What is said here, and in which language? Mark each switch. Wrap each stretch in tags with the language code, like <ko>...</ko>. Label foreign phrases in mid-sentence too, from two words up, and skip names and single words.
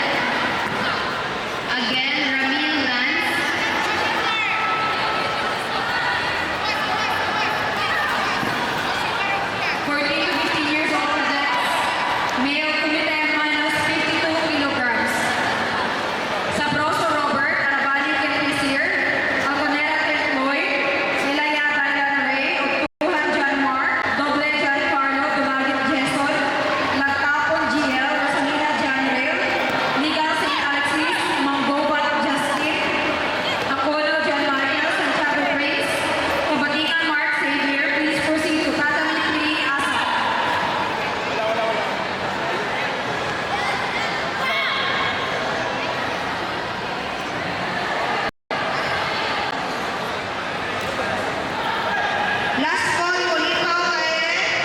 <en>Again, Ramil Lance. For 8 to 15 years old cadets, male committed minus 52 kilograms. Sabroso Robert, Arabani Kempisir, Alconera Tecloy, Elaya Diane Ray, Tuhan John Mark, Doble John Carlo, Dumagit Jason, Lagtapon GL, Rosalina John Rail, Liga St. Alexis, Manggobat Justin, Aquino John Michael, Santiago Prince, Kabatikan Mark Xavier, please proceed to Tatami 3 Asa. Last call, Kulitaw, Kairen.</en>